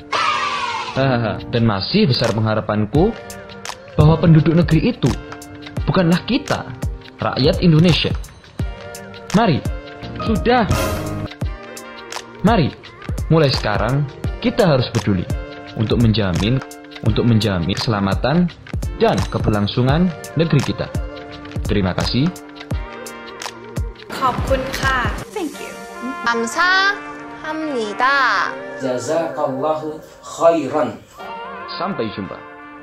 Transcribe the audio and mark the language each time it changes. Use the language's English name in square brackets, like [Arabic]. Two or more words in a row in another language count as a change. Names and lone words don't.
[Indonesian] Dan masih besar pengharapanku bahwa penduduk negeri itu bukanlah kita, rakyat Indonesia. Mari, mulai sekarang kita harus peduli untuk menjamin keselamatan dan keberlangsungan negeri kita. Terima kasih. [Thai] ขอบคุณค่ะ [English] Thank you. [Korean] 감사합니다. [Arabic] جزاك الله خيرا. [Indonesian] Sampai jumpa.